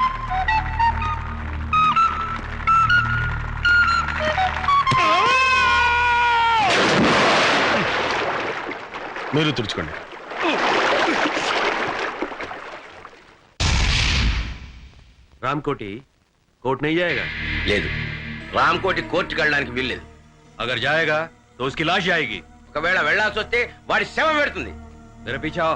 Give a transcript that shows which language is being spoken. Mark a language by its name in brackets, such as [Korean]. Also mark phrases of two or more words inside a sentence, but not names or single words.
[Telugu] మీరు తుడుచుకోండి. [Hindi] రామ్కోటి कोर्ट नहीं जाएगा? [Telugu] లేదు, రామ్కోటి కోర్టుకి వెళ్ళడానికి వీల్లేదు. [Hindi] अगर जाएगा तो उसकी लाश जाएगी. [Telugu] ఒకవేళ వెళ్లాల్సి వస్తే వాడి శవం పెడుతుంది. [Hindi] मेरे पीछे आओ.